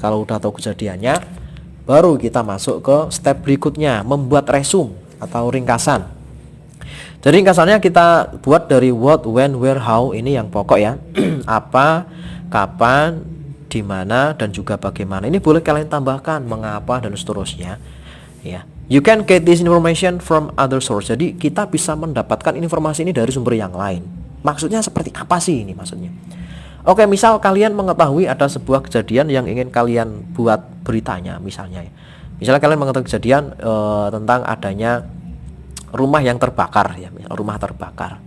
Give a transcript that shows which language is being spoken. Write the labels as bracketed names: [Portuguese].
[Indonesian] Kalau udah tahu kejadiannya, baru kita masuk ke step berikutnya, membuat resume atau ringkasan. Jadi ringkasannya kita buat dari [English] what, when, where, how, [Indonesian] ini yang pokok ya. Apa, kapan, di mana, dan juga bagaimana. Ini boleh kalian tambahkan mengapa dan seterusnya ya. [English] You can get this information from other source. [Indonesian] Jadi kita bisa mendapatkan informasi ini dari sumber yang lain. Maksudnya seperti apa sih ini maksudnya? Oke, misal kalian mengetahui ada sebuah kejadian yang ingin kalian buat beritanya misalnya ya. Misalnya kalian mengetahui kejadian tentang adanya rumah yang terbakar ya, rumah terbakar.